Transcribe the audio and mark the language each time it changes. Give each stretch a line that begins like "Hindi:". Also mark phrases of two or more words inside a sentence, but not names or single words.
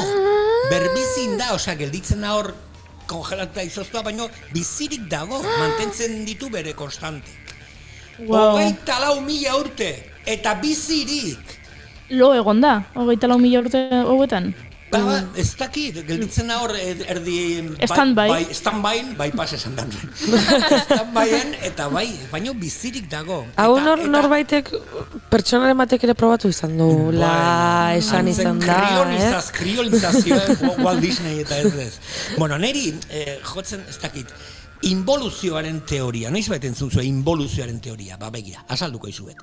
Basque: Berbizin da, gelditzen da hor kongelatuta izoztua, baina bizirik dago, mantentzen ditu bere konstante. 24.000 urte, eta bizirik. Lo egon da, 24.000 urte hauetan. Ba, ez dakit, gelditzen hor erdi...
English: Stand-by, bypass
Basque: esan da. Stand-byen, eta baino bizirik dago. Hau norbaitek, pertsonaren batek ere probatu izan du, esan izan da, Kriolizazioa, Walt Disney eta ez. Bueno, neri, jotzen, ez dakit, involuzioaren teoria, noiz baiten zuzue involuzioaren teoria, begira, azalduko izuet.